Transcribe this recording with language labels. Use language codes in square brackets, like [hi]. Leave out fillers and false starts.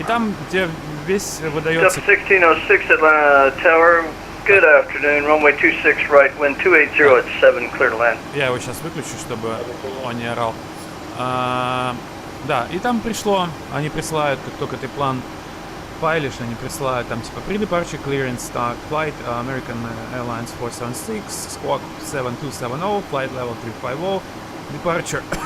[ru] И там тебе весь выдается... [en] Step 1606 Atlanta Tower, good afternoon, runway 26 right, wind 280 at 7, clear to land. [ru] Я его сейчас выключу, чтобы он не орал. Да, и там пришло, они присылают, как только ты план файлишь, они присылают там типа [en] Pre-Departure Clearance, Start Flight, American Airlines 476, Squawk 7270, Flight Level 350, Departure